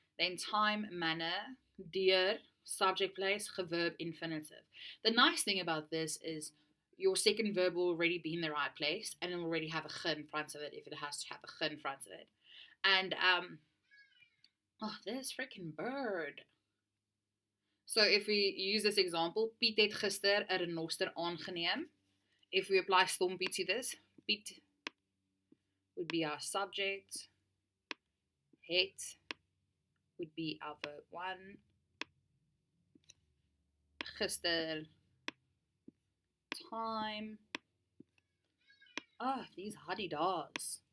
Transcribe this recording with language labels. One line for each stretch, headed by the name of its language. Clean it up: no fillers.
English: Then time, manner, deur, subject place, geverb, infinitive. The nice thing about this is your second verb will already be in the right place and it will already have a ge in front of it if it has to have a ge in front of it. And, oh, this freaking bird. So if we use this example,
Afrikaans: Piet het gister 'n renoster aangeneem.
English: If we apply stompie to this, Piet would be our subject, het would be our verb 1, gister, time, these haddy-da's.